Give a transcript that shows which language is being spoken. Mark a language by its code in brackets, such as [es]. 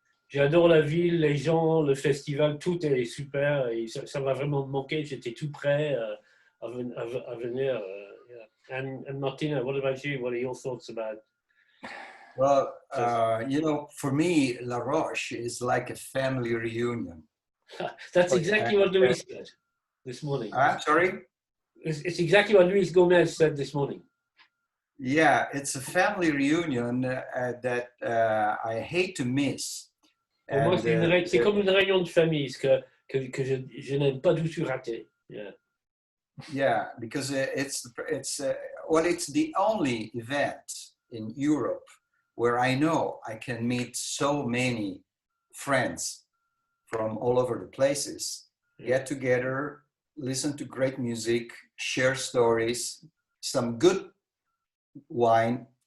[fr] J'adore la ville, les gens, le festival, tout est super et ça m'a vraiment manqué. J'étais tout prêt à venir. [en] And Martino, what about you? What are your thoughts about? Well, for me, La Roche is like a family reunion. That's exactly what Luis said this morning. I'm sorry? It's exactly what Luis Gomez said this morning. Yeah, it's a family reunion that I hate to miss. [fr] Pour moi, c'est comme une réunion de famille que je n'aime pas du tout rater. [en] Yeah. Yeah, because it's the only event in Europe where I know I can meet so many friends from all over the places, get together, listen to great music, share stories, some good wine,